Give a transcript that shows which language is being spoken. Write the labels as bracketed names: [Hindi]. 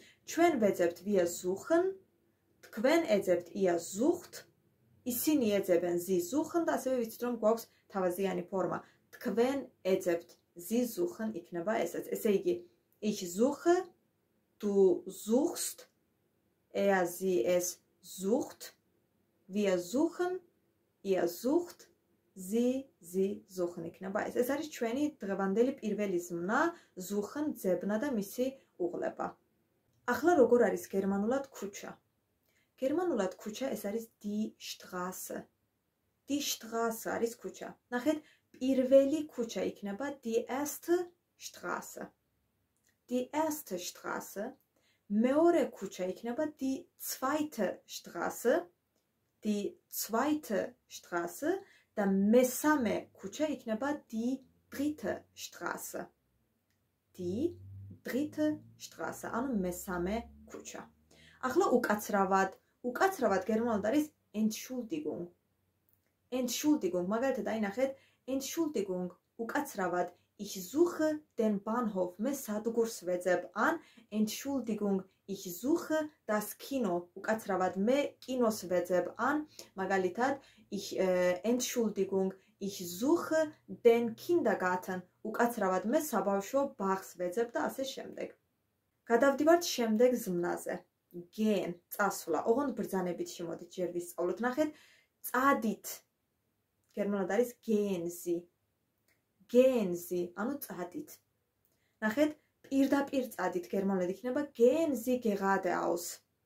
[Georgian] ჩვენ ვეძებთ [German] wir suchen, [Georgian] თქვენ ეძებთ [German] ihr sucht, [Georgian] ისინი ეძებენ [German] sie suchen [Georgian] და ასევე ვიცით რომ გვაქვს თავაზიანი ფორმა. თქვენ ეძებთ [German] sie suchen [Georgian] იქნება ესეც. ესე იგი, [German] ich suche, du suchst, sie, es sucht, wir suchen, ihr sucht, sie suchen [Georgian] იქნება ეს. ეს არის ჩვენი დღევანდელი პირველი ზმნა, suchen, ძებნა და მისი უღლება. ახლა როგორ არის გერმანულად ქუჩა? გერმანულად ქუჩა ეს არის die Straße. Die Straße არის ქუჩა. ნახეთ, პირველი ქუჩა იქნება die erste Straße. [German] Die erste Straße. [Georgian] მეორე ქუჩა იქნება [German] die zweite Straße. Die zweite Straße [Georgian] და მესამე ქუჩა იქნება [German] die dritte Straße. [Georgian] Die dritte Straße, ანუ მესამე ქუჩა. ახლა უკაცრავად გერმანულად არის Entschuldigung. [German] Entschuldigung, [Georgian] მაგალითად აი ნახეთ, [German] Entschuldigung, [Georgian] უკაცრავად [German] ich suche den Bahnhof. [Georgian] მე სადგურს ვეძებ. ან [German] Entschuldigung, ich suche das Kino. [Georgian] უკაცრავად მე კინოს ვეძებ. ან მაგალითად Entschuldigung, ich suche den Kindergarten. უკაცრავად მე საბავშვო ბაღს ვეძებ და ასე შემდეგ. გადავდივართ შემდეგ ზმნაზე. gehen წასვლა. ოღონდ ბრძანებით შემოდით ჯერ ვისწავლოთ. ნახეთ, წადით. გერმანულად არის [German] gehen Sie. Gehen Sie, [Georgian] ანუ წადით. ნახეთ, პირდაპირ წადით გერმანულად იქნება [German] gehen Sie geradeaus.